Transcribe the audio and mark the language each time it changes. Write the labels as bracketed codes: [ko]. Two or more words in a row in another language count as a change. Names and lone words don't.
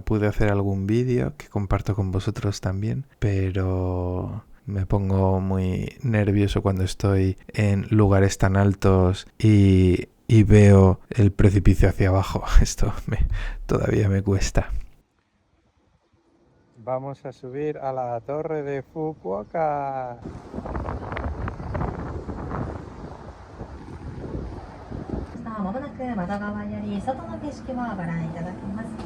[es] Pude hacer algún vídeo que comparto con vosotros también, pero me pongo muy nervioso cuando estoy en lugares tan altos y veo el precipicio hacia abajo. Esto todavía me cuesta. Vamos a subir a la torre de Fukuoka. [ja] まもなく窓側より外の景色をご覧いただきます。